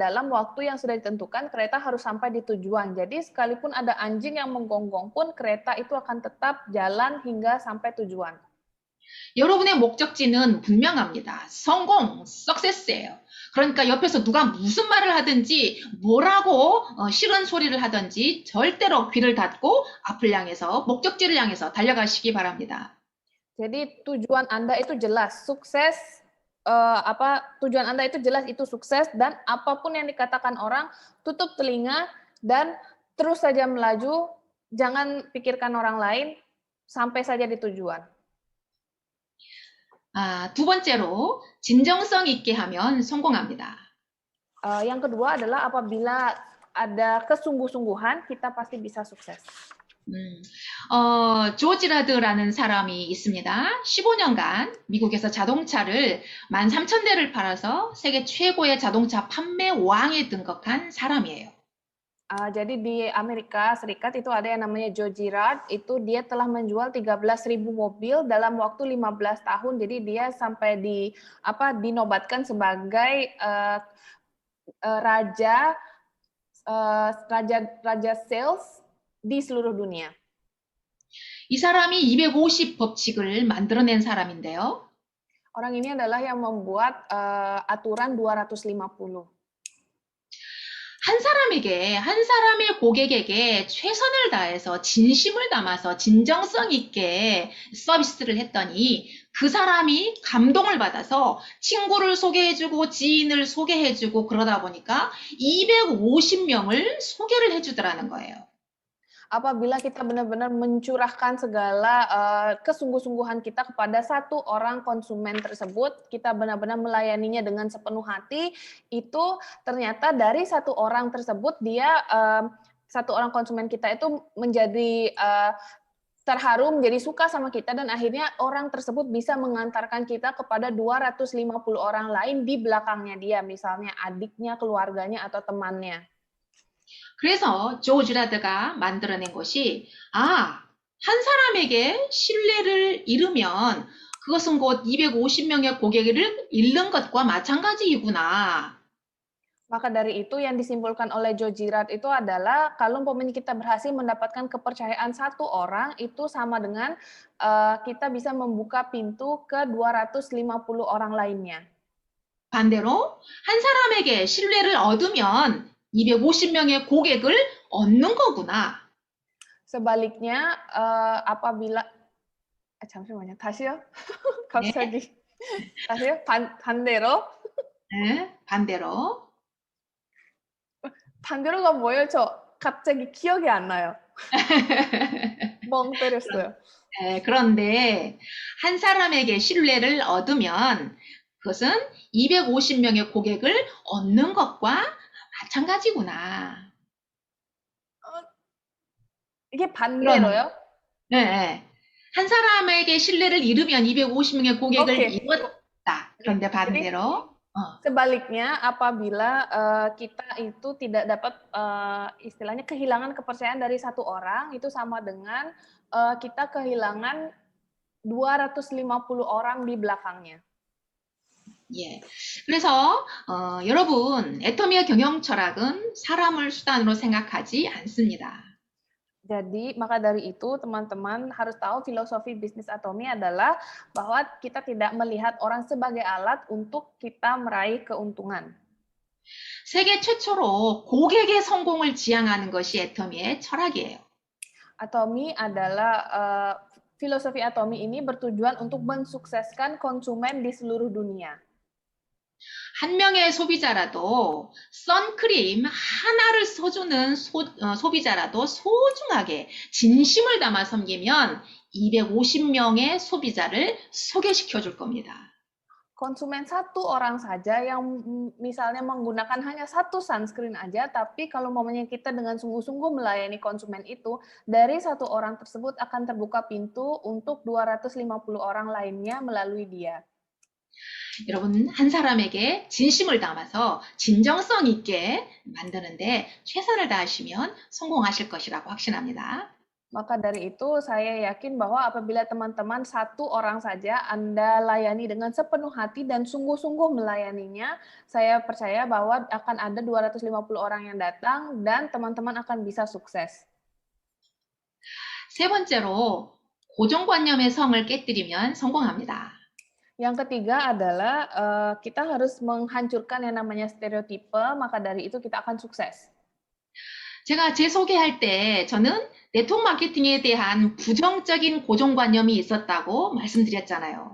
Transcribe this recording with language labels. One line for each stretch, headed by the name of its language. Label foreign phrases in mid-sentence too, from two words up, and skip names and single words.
Indonesian: Dalam waktu yang sudah ditentukan, kereta harus sampai di tujuan. Jadi sekalipun ada anjing yang menggonggong pun, kereta itu akan tetap jalan hingga sampai tujuan.
Korean: 여러분의 목적지는 분명합니다. 성공, success예요. 그러니까 옆에서 누가 무슨 말을 하든지 뭐라고 싫은 소리를 하든지 절대로 귀를 닫고 앞을 향해서 목적지를 향해서 달려가시기 바랍니다.
Indonesian: Jadi tujuan Anda itu jelas, sukses tujuan Anda itu jelas, itu sukses, dan apapun yang dikatakan orang, tutup telinga dan terus saja melaju, jangan pikirkan orang lain, sampai saja di tujuan.
Korean: 두 번째로 진정성 있게 하면 성공합니다.
Indonesian: Yang kedua adalah apabila ada kesungguh-sungguhan, kita pasti bisa sukses.
Korean: 조지 라드라는 사람이 있습니다. 15년간 미국에서 자동차를 13,000대를 팔아서 세계 최고의 자동차 판매 왕에 등극한 사람이에요.
Indonesian: Jadi di Amerika Serikat itu ada yang namanya Joe Girard, itu dia telah menjual 13.000 mobil dalam waktu 15 tahun. Jadi dia sampai dinobatkan sebagai raja sales di seluruh dunia.
Korean: 이 사람이 250 법칙을 만들어낸 사람인데요.
Indonesian: Orang ini adalah yang membuat aturan 250.
Korean: 한 사람의 고객에게 최선을 다해서 진심을 담아서 진정성 있게 서비스를 했더니 그 사람이 감동을 받아서 친구를 소개해주고 지인을 소개해주고 그러다 보니까 250명을 소개를 해주더라는 거예요.
Indonesian: Apabila kita benar-benar mencurahkan segala kesungguh-sungguhan kita kepada satu orang konsumen tersebut, kita benar-benar melayaninya dengan sepenuh hati, itu ternyata dari satu orang tersebut satu orang konsumen kita itu menjadi terharu, menjadi suka sama kita, dan akhirnya orang tersebut bisa mengantarkan kita kepada 250 orang lain di belakangnya dia, misalnya adiknya, keluarganya, atau temannya.
Korean: 그래서 조 지라드가 만들어낸 것이 한 사람에게 신뢰를 잃으면 그것은 곧 250명의 고객을 잃는 것과 마찬가지이구나.
Indonesian: Maka dari itu yang disimpulkan oleh Joe Girard itu adalah kalau umpamanya kita berhasil mendapatkan kepercayaan satu orang, itu sama dengan kita bisa membuka pintu ke 250 orang lainnya.
Korean: 반대로 한 사람에게 신뢰를 얻으면 250명의 고객을 얻는 거구나.
Indonesian: Sebaliknya, apabila
Korean: 잠시만요. 다시요. 갑자기. 다시요. 반대로. 네, 반대로. 반대로가 뭐예요? 저 갑자기 기억이 안 나요. 멍 때렸어요. 네, 그런데 한 사람에게 신뢰를 얻으면 그것은 250명의 고객을 얻는 것과 마찬가지구나. 이게 반대로요? 네. 한 사람에게 신뢰를 잃으면 250명의 고객을 잃었다. 그런데 반대로.
Indonesian: Sebaliknya, apabila kita itu tidak dapat istilahnya kehilangan kepercayaan dari satu orang, itu sama dengan kita kehilangan 250 orang di belakangnya.
Korean: 예. 그래서 여러분, 애터미의 경영 철학은 사람을 수단으로 생각하지 않습니다.
Indonesian: Jadi, maka dari itu teman-teman harus tahu filosofi bisnis Atomi adalah bahwa kita tidak melihat orang sebagai alat untuk kita meraih keuntungan.
Korean: 세계 최초로 고객의 성공을 지향하는 것이 애터미의 철학이에요.
Indonesian: Atomi adalah filosofi Atomi ini bertujuan untuk mensukseskan konsumen di seluruh dunia.
Korean: 한 명의 소비자라도 선크림 하나를 써주는 소비자라도 소중하게 진심을 담아 섬기면 250명의 소비자를 소개시켜 줄 겁니다.
Indonesian: Konsumen satu orang saja yang misalnya menggunakan hanya satu sunscreen aja, tapi kalau momennya kita dengan sungguh-sungguh melayani konsumen itu, dari satu orang tersebut akan terbuka pintu untuk 250 orang lainnya melalui dia.
Korean: 여러분, 한 사람에게 진심을 담아서 진정성 있게 만드는데 최선을 다하시면 성공하실 것이라고 확신합니다.
Indonesian: Maka dari itu saya yakin bahwa apabila teman-teman satu orang saja Anda layani dengan sepenuh hati dan sungguh-sungguh melayaninya, saya percaya bahwa akan ada 250 orang yang datang dan teman-teman akan bisa sukses.
Korean: 세 번째로 고정관념의 성을 깨뜨리면 성공합니다.
Indonesian: Yang ketiga adalah kita harus menghancurkan yang namanya stereotipe, maka dari itu kita akan sukses.
Korean: 제가 제 소개할 때 저는 네트워크 마케팅에 대한 부정적인 고정관념이 있었다고 말씀드렸잖아요.